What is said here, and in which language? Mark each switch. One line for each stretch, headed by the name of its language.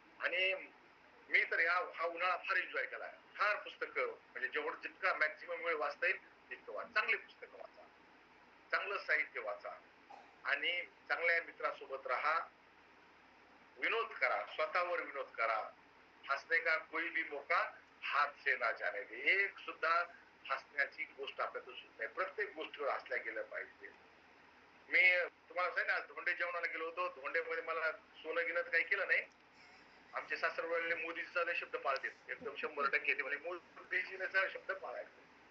Marathi: आणि मी तर हा उन्हाळा फार एन्जॉय केला. फार पुस्तकं म्हणजे जेवढं जितका मॅक्झिमम वेळ वाचता येईल तितकं वाचा. चांगली पुस्तकं वाचा, चांगलं साहित्य वाचा आणि चांगल्या मित्रासोबत राहा. विनोद करा, स्वतःवर विनोद करा.
Hindi: हसने का कोई भी मौका हात से ना जाने दे.
Marathi: एक सुद्धा हसण्याची गोष्ट आपल्यातून सुद्धा नाही. प्रत्येक गोष्टीवर हसल्या गेलं पाहिजे. मी तुम्हाला सांगितलं आज धोंडे जेवणाला गेलो होतो. धोंडेमध्ये मला सोनं गिनत काही केलं नाही. आमचे सासरवाडीने मोदीचा शब्द पाळते एकदम 100% ते म्हणे मोदीजीचा शब्द पाळायचा.